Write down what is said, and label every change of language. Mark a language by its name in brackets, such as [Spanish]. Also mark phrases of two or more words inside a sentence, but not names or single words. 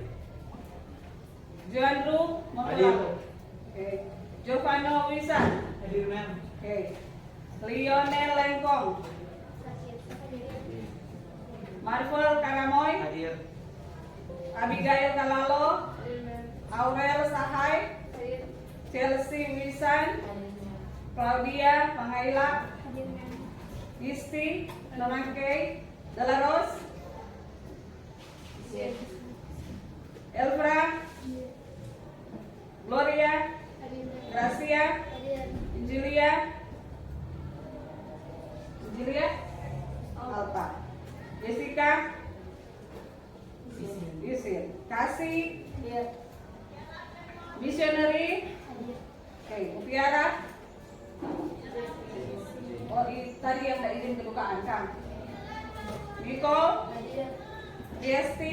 [Indonesian] Joandru Mopelago. Oke. Giovanno Wisan. Hadir, ma'am. Oke. Lionel Lengkong. Marvel Karamoy. Hadir. Abigail Kalalo. Aurel Sahai. Chelsea Wisan. Claudia Pangaila. Isti Nonangkei. Delaros. Elvra. Gloria. Gracia. Julia. Alta. Jessica. Isin. Kasih. Missionary. Oke, Mutiara. Oh, tadi yang nggak izin kedukaan, Kang. Niko. Riesti.